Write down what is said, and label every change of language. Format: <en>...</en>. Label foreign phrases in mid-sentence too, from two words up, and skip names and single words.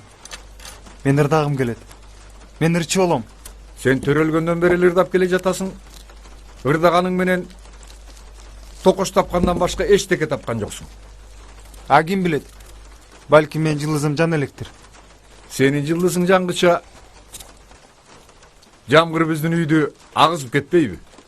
<ky>Мен ырдагым келет. Мен ырчы болом. Сен төрөлгөндөн бери ырдап келе жатасың. Ырдаганың менен токош тапкандан башка эчтеке тапкан жоксуң. А ким билет? Балки мен жылдызым жан электир. Сенин жылдызың жангыча жамгыр биздин үйдү агызып кетпейби?</ky>